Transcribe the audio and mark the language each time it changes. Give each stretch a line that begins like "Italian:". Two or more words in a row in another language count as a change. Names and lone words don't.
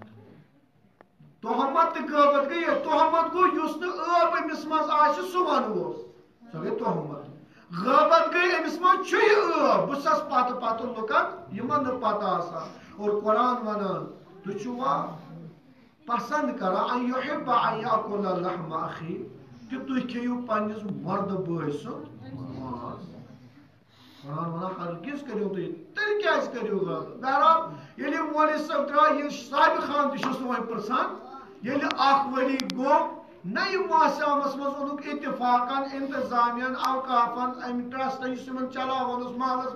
Kashmiri: تہمت تہٕ غٲبت گٔے تہمت گوٚو یُس نہٕ ٲب أمِس منٛز آسہِ سُہ ونووس سۄ گٔے تہمت غٲبت گٔے أمِس منٛز چھُ یہِ ٲب بہٕ چھَس پتہٕ لُکن یِمن نہٕ پتہ آسان اور قرآن ونان تُہۍ چھُوا پسند کران ان
Arabic: یحب ان یاکل لحم اخی
Kashmiri: کہ تُہۍ کھیٚیِو پننِس مردٕ بٲے سُنٛد ماز قرآن ونان ہرگز کٔرِو تُہۍ تیٚلہِ کیٛازِ کٔرِو غٲبت بہرحال ییٚلہِ یہِ مولوی صٲب درٛاے یہِ صابہِ خان تہِ چھُس نہٕ وۄنۍ پرژھان ییٚلہِ اکھ ؤری گوٚو نَیہِ ماسامس منٛز اوٚنُکھ اتفاقن انتظامیہن اوقافن امہِ ٹرسٹ یُس یِمن چلاوان اوس محلس